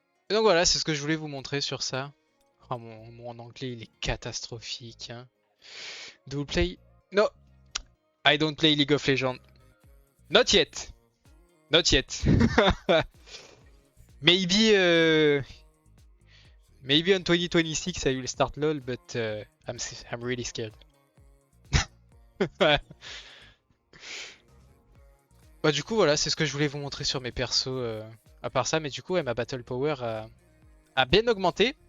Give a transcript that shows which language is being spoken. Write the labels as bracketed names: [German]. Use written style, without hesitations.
[French] Et donc voilà, c'est ce que je voulais vous montrer sur ça. Oh, mon anglais il est catastrophique. [English] Hein. Do you play? No, I don't play League of Legends. Not yet. Not yet. Maybe, maybe on 2026 I will start LOL, but I'm really scared. [French] Bah du coup voilà, c'est ce que je voulais vous montrer sur mes persos à part ça, mais du coup ouais, ma battle power a bien augmenté.